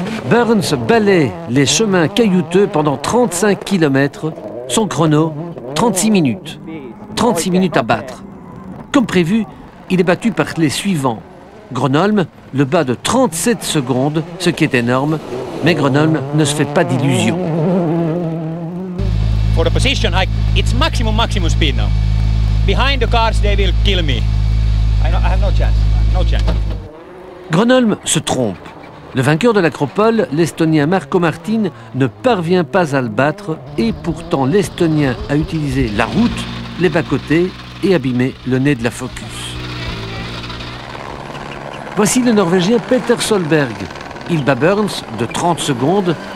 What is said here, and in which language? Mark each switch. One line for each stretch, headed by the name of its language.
French: Burns balaie les chemins caillouteux pendant 35 km, son chrono 36 minutes. 36 minutes à battre. Comme prévu, il est battu par les suivants. Gronholm le bat de 37 secondes, ce qui est énorme, mais Gronholm ne se fait pas d'illusions.
English: For the position, it's maximum speed now. Behind the cars, they will kill me. I have no chance. No chance.
French: Gronholm se trompe. Le vainqueur de l'Acropole, l'Estonien Marco Martin, ne parvient pas à le battre et pourtant l'Estonien a utilisé la route, les bas-côtés et abîmé le nez de la Focus. Voici le Norvégien Peter Solberg. Il bat Burns de 30 secondes.